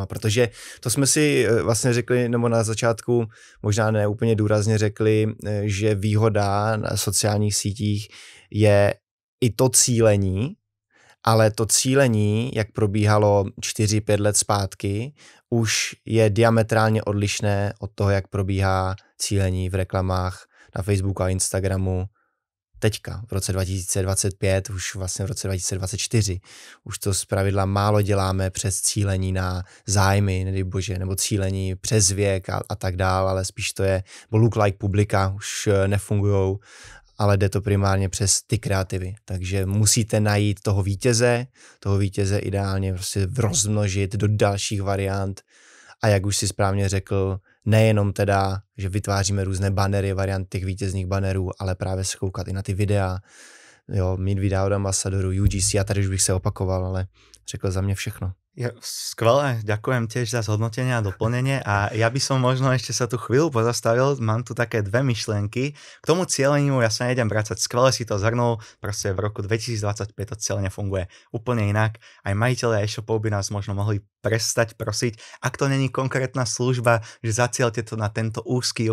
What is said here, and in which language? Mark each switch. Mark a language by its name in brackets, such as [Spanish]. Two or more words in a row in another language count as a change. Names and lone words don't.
[Czech] Protože to jsme si vlastně řekli, nebo na začátku možná ne úplně důrazně řekli, že výhoda na sociálních sítích je i to cílení, ale to cílení, jak probíhalo 4-5 let zpátky, už je diametrálně odlišné od toho, jak probíhá cílení v reklamách na Facebooku a Instagramu teďka, v roce 2025, už vlastně v roce 2024. Už to zpravidla málo děláme přes cílení na zájmy, nedej bože, nebo cílení přes věk a tak dál, ale spíš to je, bo look-like publika už nefungujou, ale jde to primárně přes ty kreativy. Takže musíte najít toho vítěze ideálně prostě rozmnožit do dalších variant. A jak už si správně řekl, nejenom teda, že vytváříme různé banery, varianty těch vítězných banerů, ale právě se koukat i na ty videa, jo, mít videa od ambasadorů, UGC, a tady už bych se opakoval, ale řekl za mě všechno. [Slovak] Skvelé, ďakujem tiež za zhodnotenie a doplnenie a ja by som možno ešte sa tu chvíľu pozastavil, mám tu také dve myšlienky. K tomu cieľeniu ja sa nejdem vrácať, skvelé si to zhrnul, proste v roku 2025 to cieľenie funguje úplne inak. Aj majiteľe e-shopov by nás možno mohli prestať prosiť, ak to není konkrétna služba, že zacielte to na tento úzky